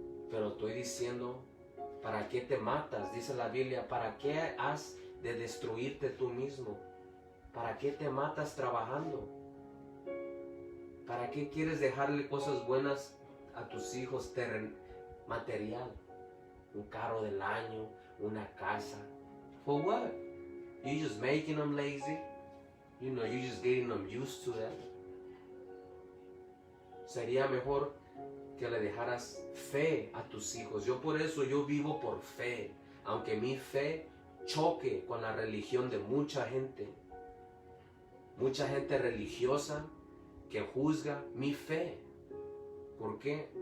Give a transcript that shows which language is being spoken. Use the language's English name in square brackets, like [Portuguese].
[Spanish] Pero estoy diciendo, ¿para qué te matas? Dice la Biblia, ¿para qué has de destruirte tú mismo? ¿Para qué te matas trabajando? ¿Para qué quieres dejarle cosas buenas a tus hijos, material? Un carro del año, una casa. [English] For what? You just making them lazy? You know, you just getting them used to that. [Spanish] Sería mejor que le dejaras fe a tus hijos. Yo por eso yo vivo por fe, aunque mi fe choque con la religión de mucha gente religiosa que juzga mi fe. ¿Por qué?